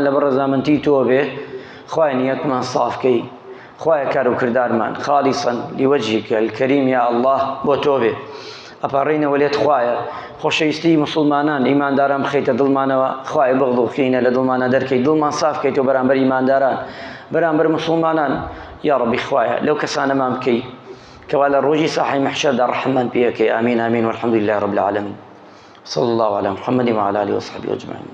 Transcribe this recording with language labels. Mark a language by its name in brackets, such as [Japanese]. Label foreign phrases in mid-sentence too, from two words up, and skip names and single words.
[Central Kurdish] لەبەر ڕەزامەندی تۆ بێ خوای نیەتمان سافکەی خوای کار و کردارمان [Arabic] خالیسەن لیوەجهیکە الکەریم یا ئەڵڵاه [Central Kurdish] بۆ تۆ بێ ئەپاڕینەوە لێت خوایە خۆشەویستی مسلمانان ئیمانداران بخەیتە دڵمانەوە خوای بغض و کینە لە دڵمانە دەرکەی دڵمان سافکەیتەوە بەرامبەر ئیمانداران بەرامبەر مسلمانان [Arabic] یا ڕەبی [Central Kurdish] خوایە لەو کەسانەمان بکەی کەوا لە ڕۆژی ساحەی مەحشەردا ڕەحممان پێ بکەی [Arabic] ئامین ئامین والحەمدولله رب العالمین صلى الله على محمد وعلى آله وصحبه أجمعين.